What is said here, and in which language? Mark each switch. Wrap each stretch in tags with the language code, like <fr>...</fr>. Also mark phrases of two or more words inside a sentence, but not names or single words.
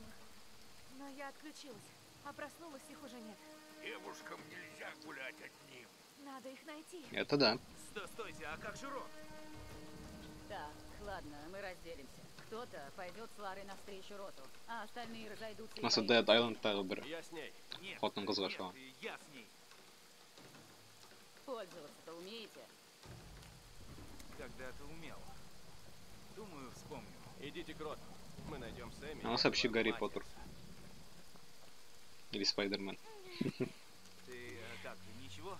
<ru>Но я отключилась, а проснулась, их уже нет. Девушкам нельзя гулять одним. Надо их найти. Это да. Стойте, а как же Рон? Так, ладно, мы разделимся. Кто-то пойдет с Ларой навстречу Роту, а остальные разойдутся. Nasıl Dead Island Tiger. Я с ней. Нет, Хотның кызга шуга. я с ней. Пользоваться-то умеете? Когда-то умел. Думаю, вспомню. Идите к Роту. Мы найдем Сэмми. У нас вообще Гарри Поттер. Или Спайдермен. Ты как, ничего?</ru>